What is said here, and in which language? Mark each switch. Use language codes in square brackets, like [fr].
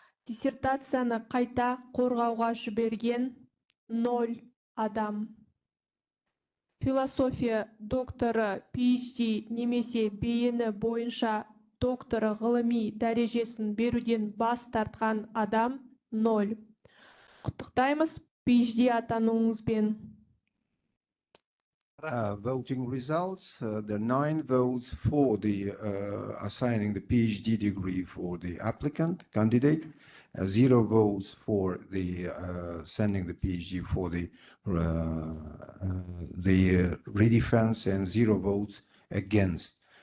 [kk] Диссертацияны қайта қорғауға жіберген 0 адам. Философия докторы, PhD, немесе BN бойынша докторы ғылыми дәрежесін беруден бас тартқан адам 0. Құттықтаймыз PhD атануыңызбен. [en] Voting results, there are 9 votes for the assigning the PhD degree for the applicant candidate, 0 votes for the sending the PhD for the redefense, and 0 votes against.